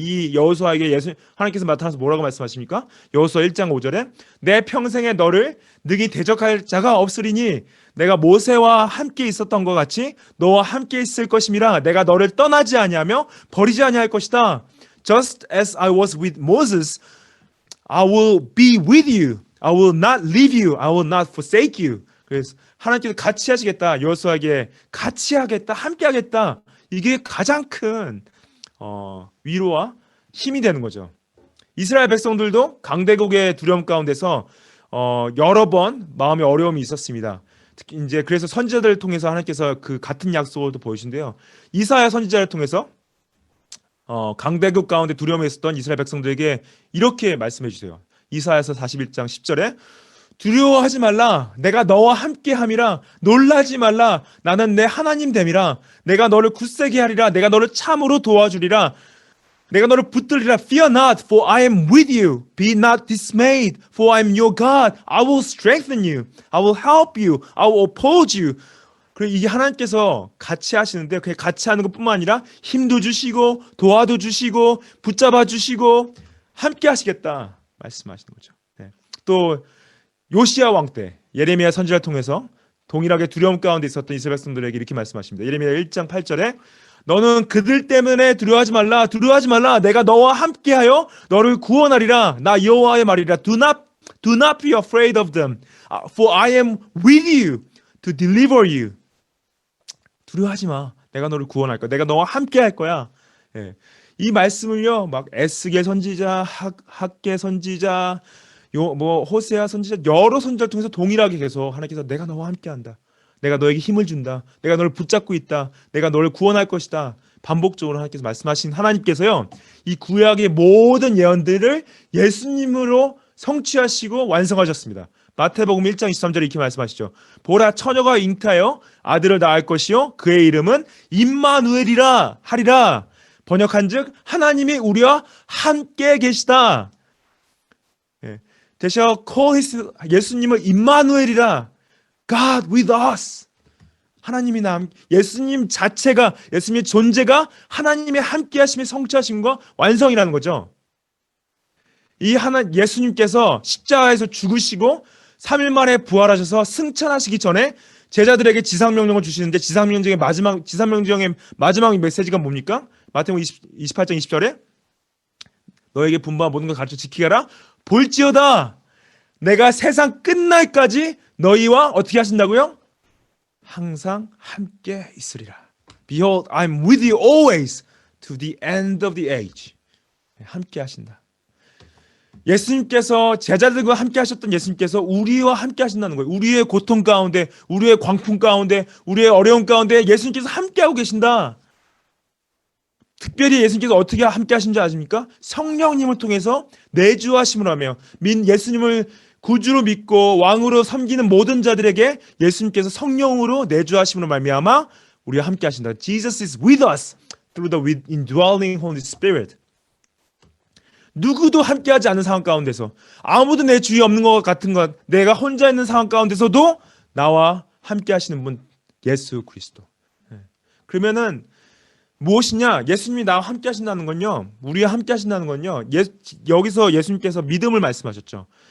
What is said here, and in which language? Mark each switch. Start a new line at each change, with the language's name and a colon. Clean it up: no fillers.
Korean: 이 여호수아에게 하나님께서 나타나서 뭐라고 말씀하십니까? 여호수아 1장 5절에 내 평생에 너를 능히 대적할 자가 없으리니 내가 모세와 함께 있었던 것 같이 너와 함께 있을 것임이라. 내가 너를 떠나지 아니하며 버리지 아니할 것이다.
English: Just as I was with Moses, I will be with you. I will not leave you. I will not forsake you.
Korean: 그래서 하나님께서 같이 하시겠다. 여호수아에게 같이 하겠다. 함께 하겠다. 이게 가장 큰 위로와 힘이 되는 거죠. 이스라엘 백성들도 강대국의 두려움 가운데서 여러 번 마음의 어려움이 있었습니다. 특히 이제 그래서 선지자들을 통해서 하나님께서 그 같은 약속을 또 보이신데요. 이사야 선지자를 통해서 강대국 가운데 두려움에 있었던 이스라엘 백성들에게 이렇게 말씀해 주세요. 이사야서 41장 10절에 두려워하지 말라. 내가 너와 함께함이라. 놀라지 말라. 나는 내 하나님 됨이라. 내가 너를 굳세게 하리라. 내가 너를 참으로 도와주리라. 내가 너를 붙들리라.
English: Fear not, for I am with you. Be not dismayed, for I am your God. I will strengthen you. I will help you. I will uphold you.
Korean: 그리고 이게 하나님께서 같이 하시는데 그냥 같이 하는 것뿐만 아니라 힘도 주시고 도와도 주시고 붙잡아 주시고 함께 하시겠다 말씀하시는 거죠. 네. 또 요시야 왕 때 예레미야 선지자를 통해서 동일하게 두려움 가운데 있었던 이스라엘 백성들에게 이렇게 말씀하십니다. 예레미야 1장 8절에 너는 그들 때문에 두려워하지 말라. 내가 너와 함께하여 너를 구원하리라. 나 여호와의 말이라.
English: Do not be afraid of them, for I am with you to deliver you.
Korean: 두려워하지 마. 내가 너를 구원할 거야. 내가 너와 함께 할 거야. 예. 이 말씀을요, 막 에스겔 선지자, 학개 선지자, 호세아 선지자, 여러 선지자를 통해서 동일하게 계속 하나님께서 내가 너와 함께한다. 내가 너에게 힘을 준다. 내가 너를 붙잡고 있다. 내가 너를 구원할 것이다. 반복적으로 하나님께서 말씀하신 하나님께서요, 이 구약의 모든 예언들을 예수님으로 성취하시고 완성하셨습니다. 마태복음 1장 23절에 이렇게 말씀하시죠. 보라 처녀가 잉태하여 아들을 낳을 것이요 그의 이름은 임마누엘이라 하리라. 번역한즉 하나님이 우리와 함께 계시다. 예.
English: They shall call
Korean: 예수님을 임마누엘이라.
English: God with us.
Korean: 하나님이 예수님 자체가, 예수님의 존재가 하나님의 함께하심의 성취하심과 완성이라는 거죠. 예수님께서 십자가에서 죽으시고 3일 만에 부활하셔서 승천하시기 전에 제자들에게 지상명령을 주시는데, 지상명령의 마지막 메시지가 뭡니까? 마태복음 28장 20절에 너에게 분부한 모든 것 가르쳐 지키게 하라. 볼지어다 내가 세상 끝날까지 너희와 어떻게 하신다고요? 항상 함께 있으리라.
English: Behold, I'm with you always to the end of the age.
Korean: 함께 하신다. 예수님께서, 제자들과 함께 하셨던 예수님께서 우리와 함께 하신다는 거예요. 우리의 고통 가운데, 우리의 광풍 가운데, 우리의 어려움 가운데 예수님께서 함께 하고 계신다. 특별히 예수님께서 어떻게 함께 하신지 아십니까? 성령님을 통해서 내주하심을 하며 예수님을 구주로 믿고 왕으로 섬기는 모든 자들에게 예수님께서 성령으로 내주하심으로 말미암아 우리와 함께 하신다.
English: Jesus is with us through the indwelling Holy Spirit.
Korean: 누구도 함께하지 않는 상황 가운데서, 아무도 내 주위에 없는 것 같은 것, 내가 혼자 있는 상황 가운데서도 나와 함께하시는 분, 예수 그리스도. 그러면은 무엇이냐? 예수님이 나와 함께하신다는 건요, 우리와 함께하신다는 건요, 여기서 예수님께서 믿음을 말씀하셨죠.